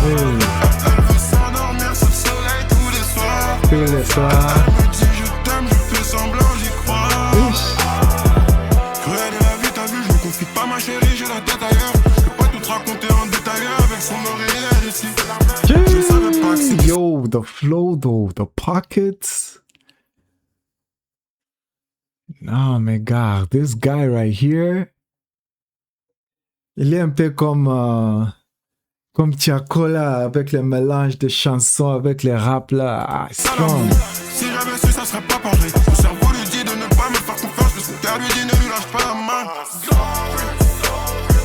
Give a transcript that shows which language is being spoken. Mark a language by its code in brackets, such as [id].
[fr] Elle veut s'endormir sous le soleil tous les soirs. Tous les soirs. Elle me dit je t'aime, je fais semblant d'y croire. Cruelle est la vie, t'as vu, je me confie pas ma chérie, j'ai la tête ailleurs. Je peux pas tout raconter en détail avec son oreille ici. Je savais pas que c'était [en] Yo, the flow though, the pockets. [fr] Non, mais gars, [en] this guy right here, [fr] il est un peu comme Tiakola avec le mélange de chansons avec les rap là. [en] Ah, strong. [fr] Si j'avais su, ça serait pas pareil. Mon cerveau lui dit de ne pas me faire confiance, mais son cœur lui dit ne lui lâche pas la main.